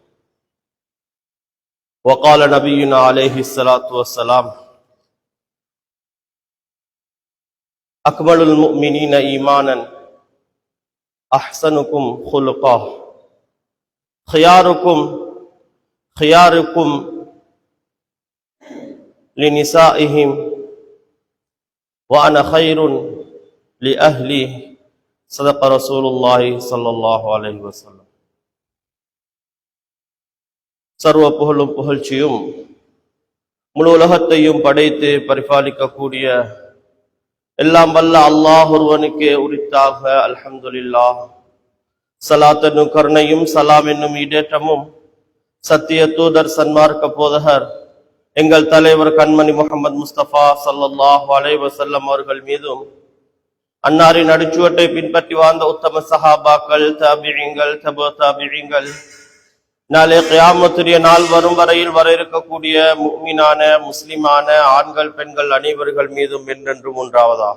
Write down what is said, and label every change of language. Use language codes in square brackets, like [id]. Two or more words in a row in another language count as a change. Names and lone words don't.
[ar] وقال نبينا عليه الصلاة والسلام: أكمل المؤمنين إيمانا أحسنكم خلقا، خياركم لنسائهم وأنا خير لأهلي. صدق رسول الله صلى الله عليه وسلم. [ta] சர்வ புகழும் புகழ்ச்சியும் முழு உலகத்தையும் படைத்து பரிபாலிக்கக்கூடிய எல்லாம் வல்ல அல்லாஹ் ஒருவனுக்கே உரித்தாக. அல்ஹம்துலில்லாஹ். ஸலாத் என்னும் கருணையும் சலாம் என்னும் ஈடேற்றமும் சத்திய தூதர் சன்மார்க்க போதகர் எங்கள் தலைவர் கண்மணி முஹம்மது முஸ்தபா [ar] صلى الله عليه وسلم [ta] அவர்கள் மீதும், அன்னாரின் அடிச்சுவட்டை பின்பற்றி வாழ்ந்த உத்தம சஹாபாக்கள், தாபிஈங்கள், தபு தாபிஈங்கள், நாளை கியாமத்துடைய நாள் வரும் வரையில் வர இருக்கக்கூடிய முஃமினான முஸ்லிமான ஆண்கள் பெண்கள் அனைவர்கள் மீதும் என்றென்றும் உண்டாவதாக.